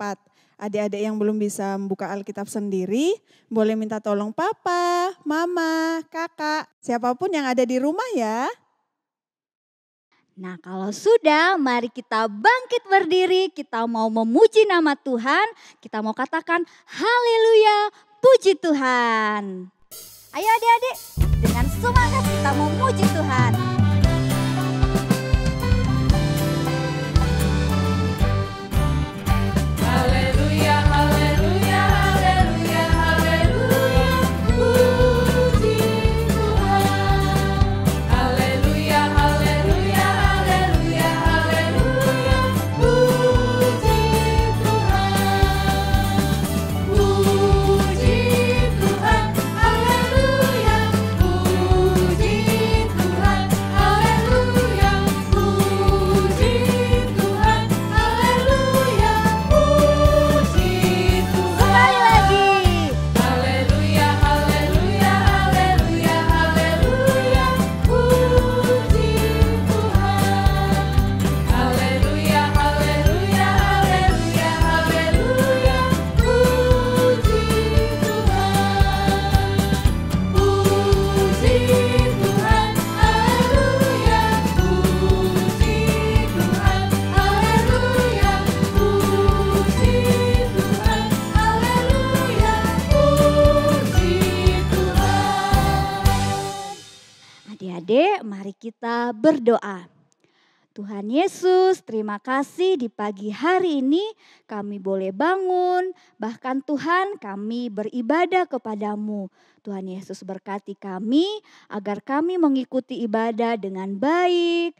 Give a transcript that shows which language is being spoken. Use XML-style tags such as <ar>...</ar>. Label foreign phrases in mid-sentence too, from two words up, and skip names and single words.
<id>Adik-adik yang belum bisa membuka Alkitab sendiri, boleh minta tolong papa, mama, kakak, siapapun yang ada di rumah ya. Nah kalau sudah, mari kita bangkit berdiri, kita mau memuji nama Tuhan, kita mau katakan haleluya, puji Tuhan. Ayo adik-adik, dengan semangat kita mau memuji Tuhan. Haleluya, haleluya, haleluya, haleluya, puji Tuhan. Haleluya, haleluya, haleluya, haleluya, puji Tuhan. Puji Tuhan, haleluya, puji Tuhan, haleluya, puji Tuhan, haleluya, puji Tuhan. Sekali lagi. Haleluya, haleluya, haleluya, haleluya, puji Tuhan. Haleluya, haleluya, haleluya, haleluya, puji Tuhan. Puji Tuhan, haleluya, puji Tuhan, haleluya, puji Tuhan, haleluya, puji Tuhan. Adik-adik, mari kita berdoa. Tuhan Yesus, terima kasih di pagi hari ini kami boleh bangun. Bahkan Tuhan kami beribadah kepadamu. Tuhan Yesus berkati kami agar kami mengikuti ibadah dengan baik.</id>